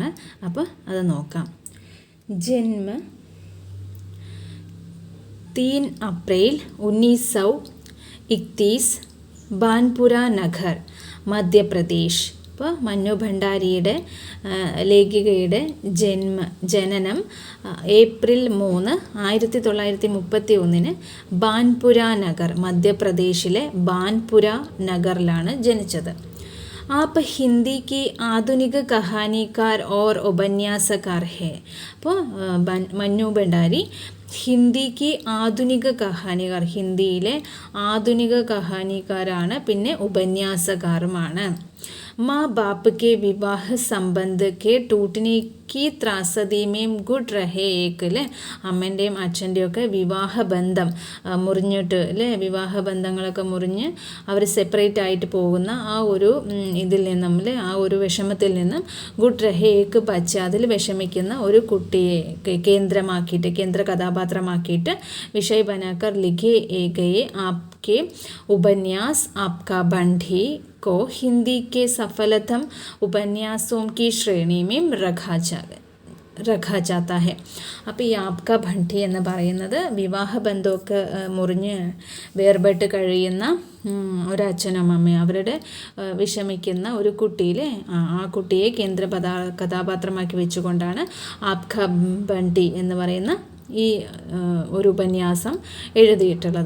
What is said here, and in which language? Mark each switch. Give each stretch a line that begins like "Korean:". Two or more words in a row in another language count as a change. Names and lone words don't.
Malayalam: അപ്പോൾ അത് നോക്കാം. ജന്മ 3 अप्रैल 1931 ബാൻപുര നഗർ, മധ്യപ്രദേശ്. ഇപ്പോൾ മന്നു ഭണ്ഡാരിയുടെ ലേഖികയുടെ ജനനം ഏപ്രിൽ 3, 1931 ബാൻപുര നഗർ, മധ്യപ്രദേശിലെ ബാൻപുര നഗറിലാണ് ജനിച്ചത്.
Hindi: आप हिंदी की आधुनिक कहानीकार और उपन्यासकार है.
Malayalam: അപ്പോൾ മന്നു ഭണ്ഡാരി ഹിന്ദിക്ക് ആധുനിക കഹാനികാർ, ഹിന്ദിയിലെ ആധുനിക കഹാനിക്കാരാണ്, പിന്നെ ഉപന്യാസകാരുമാണ്.
Hindi: माँ बाप के विवाह संबंध के टूटने की त्रासदी में गुड रहे एक
Malayalam: അല്ലേ, അമ്മൻ്റെയും അച്ഛൻ്റെയൊക്കെ വിവാഹബന്ധം മുറിഞ്ഞിട്ട് അല്ലേ, വിവാഹബന്ധങ്ങളൊക്കെ മുറിഞ്ഞ് അവർ സെപ്പറേറ്റ് ആയിട്ട് പോകുന്ന ആ ഒരു ഇതിൽ നിന്നും അല്ലേ, ആ ഒരു വിഷമത്തിൽ നിന്നും
Hindi: गुड रहे एक बच्चा,
Malayalam: അതിൽ വിഷമിക്കുന്ന ഒരു കുട്ടിയെ കേന്ദ്രമാക്കിയിട്ട്, കേന്ദ്ര കഥാപാത്രമാക്കിയിട്ട്
Hindi: विषय बनाकर लिखे गए आपके उपन्यास आपका बंटी को हिंदी के सफलतम उपन्यासों की श्रेणी में रखा जाता है.
Malayalam: അപ്പോൾ ഈ ആപ്ക ഭണ്ടി എന്ന് പറയുന്നത് വിവാഹബന്ധമൊക്കെ മുറിഞ്ഞ് വേർപെട്ട് കഴിയുന്ന ഒരച്ഛനും അമ്മയും അവരുടെ വിഷമിക്കുന്ന ഒരു കുട്ടിയിലെ ആ കുട്ടിയെ കേന്ദ്ര കഥാപാത്രമാക്കി വെച്ചുകൊണ്ടാണ് ആപ്ക ഭണ്ടി എന്ന് പറയുന്ന ഈ ഒരു ഉപന്യാസം എഴുതിയിട്ടുള്ളത്.